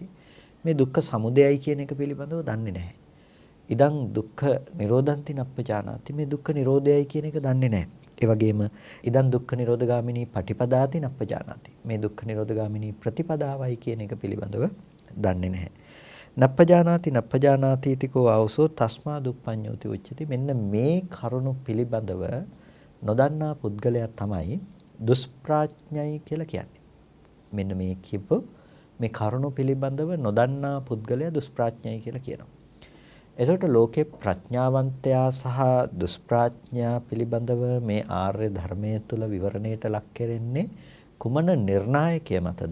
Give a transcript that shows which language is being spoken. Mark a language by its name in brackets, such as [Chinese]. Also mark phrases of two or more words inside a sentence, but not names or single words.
[Sinhala] මේ දුක්ඛ සමුදයයි කියන එක පිළිබඳව දන්නේ නැහැ. [Pali] ඉදන් දුක්ඛ නිරෝධන්ති නප්පජානාති. [Sinhala] මේ දුක්ඛ නිරෝධයයි කියන එක දන්නේ නැහැ. ඒ වගේම [Pali] ඉදන් දුක්ඛ නිරෝධගාමිනී පටිපදාති නප්පජානාති. [Sinhala] මේ දුක්ඛ නිරෝධගාමිනී ප්‍රතිපදාවයි කියන එක පිළිබඳව දන්නේ නැහැ. [Pali] නප්පජානාති ඉතිකෝ ආවසෝ තස්මා දුප්පඤ්ඤෝති උච්චති. [Sinhala] මෙන්න මේ කරුණු පිළිබඳව නොදන්නා පුද්ගලයා තමයි දුෂ්ප්‍රඥයි කියලා කියන්නේ. මෙන්න මේ කියපු මේ කරුණු පිළිබඳව නොදන්නා පුද්ගලයා දුෂ්ප්‍රඥයි කියලා කියනවා. එතකොට ලෝකේ ප්‍රඥාවන්තයා සහ දුෂ්ප්‍රඥා පිළිබඳව මේ ආර්ය ධර්මයේ තුල විවරණයට ලක් කෙරෙන්නේ කුමන නිර්ණායකය මතද?